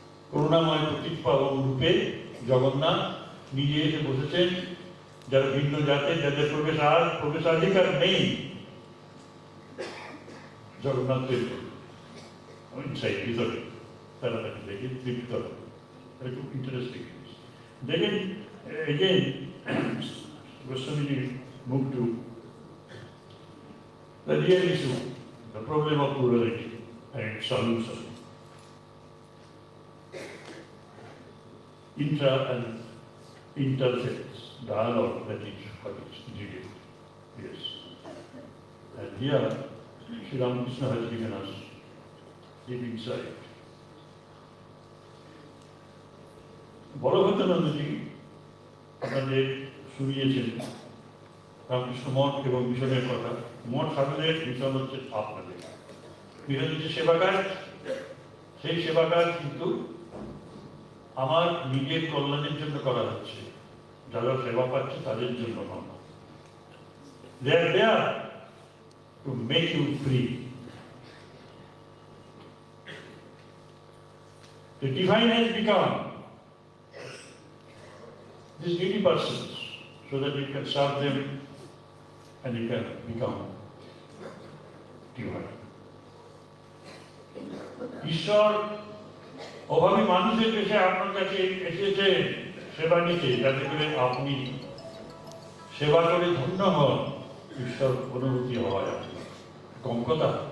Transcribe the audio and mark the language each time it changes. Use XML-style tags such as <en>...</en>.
<bn>করুণাময় 25 পাবন রূপে জগন্নাথ নিজে এসে বসেছেন। যারা ভিন্ন জাতের, যাদের প্রবেশাধিকার নেই, জগন্নাথের ভিতরে তারা তাকে দেখে তৃপ্ত হবে। এটা খুব ইন্টারেস্টিং। দেখেন,</bn> <en>again, Goswamiji moved to the real issue, the problem of plurality and its solution. Intra and interfaith dialogue, that is what is needed. Yes. And here, Sri Ramakrishna has given us deep insight.</en> <bn>Balabhadranandaji আপনাদের শুনিয়েছেন রামকৃষ্ণ মঠ এবং মিশনের কথা। মঠ সাধনের mission হচ্ছে আপনাদের, mission হচ্ছে সেবা কাজ। সেই সেবা কাজ কিন্তু আমার নিজের কল্যাণের জন্য করা হচ্ছে, যারা সেবা পাচ্ছে তাদের জন্য নয়।</bn> <en>They are there to make you free. The divine has become these needy persons so that you can serve them and you can become divine.</en> <bn>ঈশ্বর অভাবী মানুষের কাছে আপনার কাছে এসেছে সেবা নিতে, যাতে করে আপনি সেবা করে ধন্য হন, ঈশ্বর অনুভূতি হয়। কম কথা।</bn>